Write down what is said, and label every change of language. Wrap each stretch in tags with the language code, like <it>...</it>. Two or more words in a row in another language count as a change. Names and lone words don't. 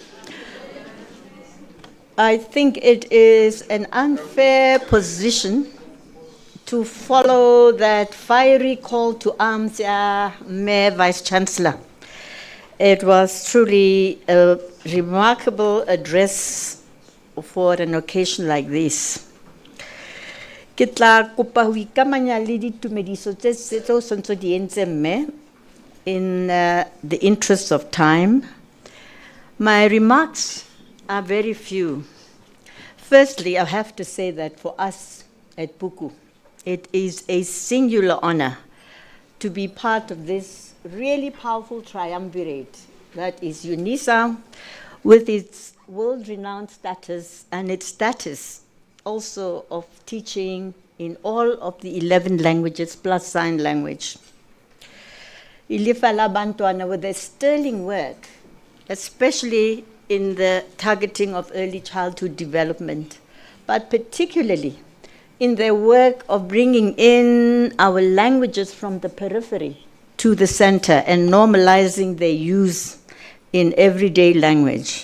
<en>I think it is an unfair position to follow that fiery call to arms, Mayor Vice Chancellor. It was truly a remarkable address for an occasion like this.</en> <st>Ke tla kopa ho ikamanya le ditumediso tse tseo sontso di entse mme</st> <en>in the interest of time. My remarks are very few. Firstly, I have to say that for us at Puku, it is a singular honor to be part of this really powerful triumvirate that is UNISA, with its world-renowned status and its status also of teaching in all of the 11 languages plus sign language. Ilifa la Bantwana with their sterling work, especially in the targeting of early childhood development, but particularly in their work of bringing in our languages from the periphery to the center and normalizing their use in everyday language.</en>